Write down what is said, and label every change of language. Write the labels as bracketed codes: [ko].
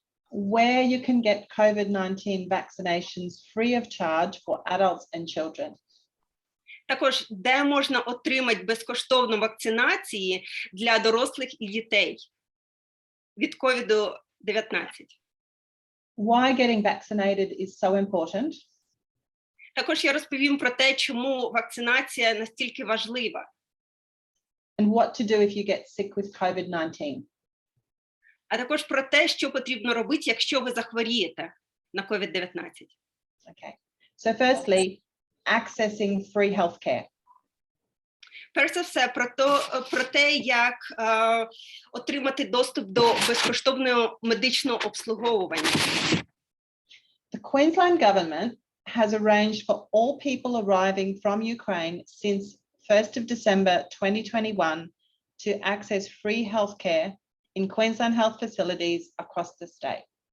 [en] Where you can get COVID-19 vaccinations free of charge for adults and children. [uk] Також, де можна отримати безкоштовну вакцинації для дорослих і дітей від COVID-19. [en] Why getting vaccinated is so important. [uk] Також я розповім про те, чому вакцинація настільки важлива. [en] And what to do if you get sick with COVID-19. [uk] А також про те, що потрібно робити, якщо ви захворієте на COVID-19. [en] Okay. So firstly, accessing free healthcare. [uk] Перш за все, про те, як отримати доступ до безкоштовного медичного обслуговування. [en] The Queensland government has arranged for all people arriving from Ukraine since 1st of December 2021 to access free healthcare in Queensland health facilities across the state.